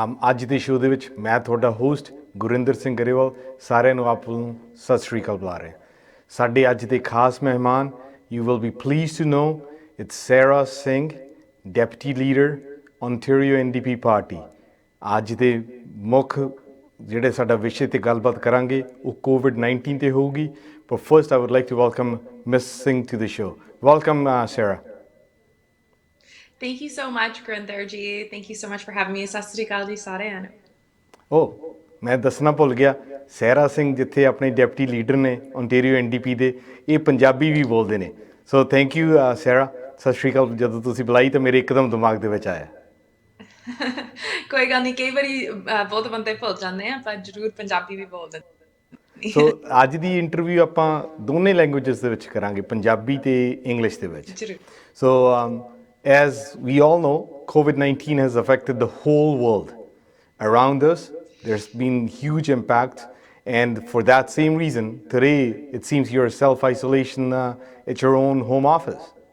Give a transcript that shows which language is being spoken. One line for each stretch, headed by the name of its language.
Punjabi: ਅੱਜ ਦੇ ਸ਼ੋਅ ਦੇ ਵਿੱਚ ਮੈਂ ਤੁਹਾਡਾ ਹੋਸਟ ਗੁਰਿੰਦਰ ਸਿੰਘ ਗਰੇਵਾਲ ਸਾਰਿਆਂ ਨੂੰ ਆਪ ਨੂੰ ਸਤਿ ਸ਼੍ਰੀ ਅਕਾਲ ਬੁਲਾ ਰਿਹਾ। ਸਾਡੇ ਅੱਜ ਦੇ ਖਾਸ ਮਹਿਮਾਨ
English: you will be pleased to know it's Sara Singh, Deputy Leader, Ontario NDP Party.
Punjabi: ਅੱਜ ਦੇ ਮੁੱਖ ਜਿਹੜੇ ਸਾਡਾ ਵਿਸ਼ੇ ਤੇ ਗੱਲਬਾਤ ਕਰਾਂਗੇ ਉਹ COVID-19 ਤੇ ਹੋਊਗੀ।
English: But first I would like to welcome Ms. Singh to the show. Welcome, Sara. Thank you so much, Gurinder ji. Thank you so much for having me. Sat Sri Akal ji
Punjabi: ਸਾਰਿਆਂ ਨੂੰ। ਮੈਂ ਦੱਸਣਾ ਭੁੱਲ ਗਿਆ, ਸਹਿਰਾ ਸਿੰਘ ਜਿੱਥੇ ਆਪਣੇ deputy leader ਨੇ Ontario NDP ਦੇ, ਇਹ ਪੰਜਾਬੀ ਵੀ ਬੋਲਦੇ ਨੇ। ਸੋ ਥੈਂਕ ਯੂ ਸਹਿਰਾ, ਸਤਿ ਸ਼੍ਰੀ ਅਕਾਲ। ਜਦੋਂ ਤੁਸੀਂ ਬੁਲਾਈ ਤਾਂ ਮੇਰੇ ਇੱਕਦਮ ਦਿਮਾਗ ਦੇ ਵਿੱਚ ਆਇਆ। ਕੋਈ ਗੱਲ ਨਹੀਂ, ਕਈ ਵਾਰੀ ਬਹੁਤ ਬੰਦੇ ਭੁੱਲ ਜਾਂਦੇ ਆ, ਪਰ ਜ਼ਰੂਰ ਪੰਜਾਬੀ ਵੀ ਬੋਲਦੇ। ਸੋ ਅੱਜ ਦੀ ਇੰਟਰਵਿਊ ਆਪਾਂ ਦੋਨੇ ਲੈਂਗੁਏਜਸ ਦੇ ਵਿੱਚ ਕਰਾਂਗੇ, ਪੰਜਾਬੀ ਤੇ ਇੰਗਲਿਸ਼ ਦੇ ਵਿੱਚ। ਜ਼ਰੂਰ।
English: So as we all know, COVID-19 has affected the whole world around us. There's been huge impact, and for that same reason, today it seems you're self-isolation at your own home office.